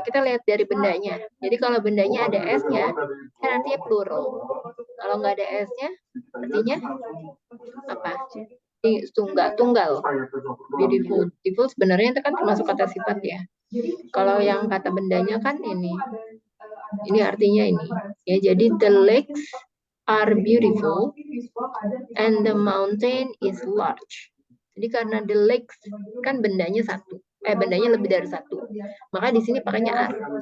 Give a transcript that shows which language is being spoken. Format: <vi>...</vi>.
<id>Kita lihat dari bendanya. Jadi kalau bendanya ada S-nya, kan artinya plural. Kalau nggak ada S-nya, artinya apa? Tunggal. Beautiful. Beautiful sebenarnya itu kan termasuk kata sifat ya. Kalau yang kata bendanya kan ini artinya ini. Ya, jadi</id> <en>the lakes are beautiful and the mountain is large.</en> <id>Jadi karena the lakes kan bendanya satu, bendanya lebih dari satu, maka di sini pakainya are.</id>